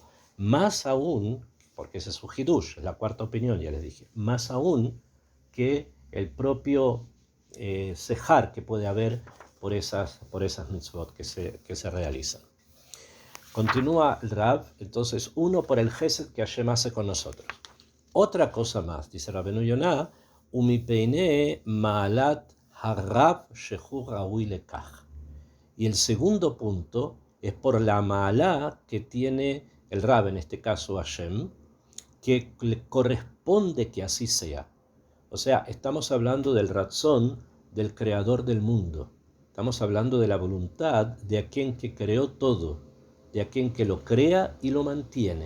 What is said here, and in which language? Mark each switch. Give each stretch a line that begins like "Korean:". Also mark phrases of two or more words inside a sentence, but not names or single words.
Spanish: Más aún, porque ese es su hidush, es la cuarta opinión, ya les dije, más aún que el propio sejar que puede haber por esas mitzvot que se realizan. Continúa el Rab, entonces, uno por el gesed que Hashem hace con nosotros. Otra cosa más, dice Rabbeinu Yonah,
Hebrew: ומפני מעלת הרב שהוא ראוי לכך.
Spanish: Y el segundo punto es por la maalá que tiene el Rab, en este caso Hashem, que le corresponde que así sea. O sea, estamos hablando del razón del creador del mundo. Estamos hablando de la voluntad de aquel que creó todo, de aquel que lo crea y lo mantiene.